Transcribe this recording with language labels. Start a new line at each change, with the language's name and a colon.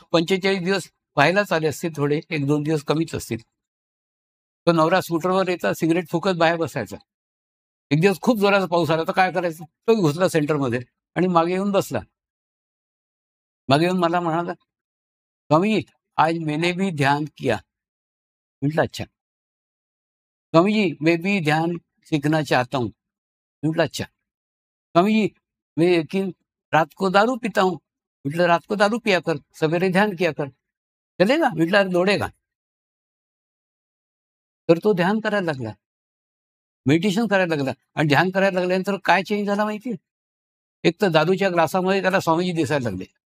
Marathi: 45 दिवस व्हायलाच आले असतील, थोडे 1-2 दिवस कमीच असतील. तो नवरा स्कूटरवर यायचा, सिगरेट फुकत बाहेर बसायचा. एक दिवस खूप जोराचा पाऊस आला, तर काय करायचं? तो घुसला सेंटरमध्ये आणि मागे येऊन बसला. मागे येऊन मला म्हणाला, स्वामीजी,
Hindi: आज मैंने भी ध्यान किया.
Marathi: म्हटलं, अच्छा.
Hindi: स्वामीजी, मैं भी ध्यान सीखना चाहता हूँ.
Marathi: म्हटलं,
Hindi: अच्छा. स्वामीजी, मैं लेकिन रात को दारू पीता हूँ.
Marathi: म्हटलं,
Hindi: रात को दारू पिया कर, सवेरे ध्यान किया कर. चलेगा? म्हटलं, अरे दौडेगा.
Marathi: तर तो ध्यान करायला लागला, मेडिटेशन करायला लागला. आणि ध्यान करायला लागल्यानंतर काय चेंज झाला माहितीये? एक तर दारूच्या ग्लासामध्ये त्याला स्वामीजी दिसायला लागले.